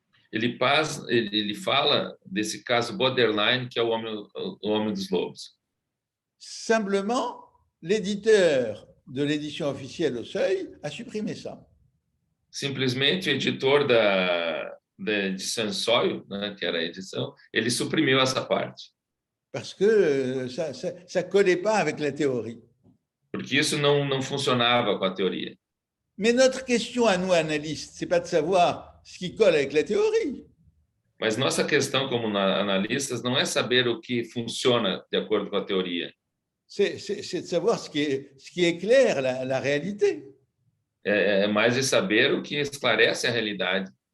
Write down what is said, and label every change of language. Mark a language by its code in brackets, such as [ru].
[pt] ele fala desse caso borderline que é o homem dos lobos. [fr] Simplement, l'éditeur de l'édition officielle au Seuil a supprimé ça. [pt] Simplesmente o editor da edição Seuil, né, que era a edição, ele suprimiu essa parte. [fr] Parce que ça collait pas avec la théorie. [pt] Porque isso não funcionava com a teoria. [fr] Mais notre question à nous, analystes, c'est pas de savoir ce qui colle avec la théorie. [pt] Mas nossa questão como analistas não é saber o que funciona de acordo com a teoria. [fr] C'est de savoir ce qui éclaire la réalité. [pt] É mais de saber o que esclarece a realidade.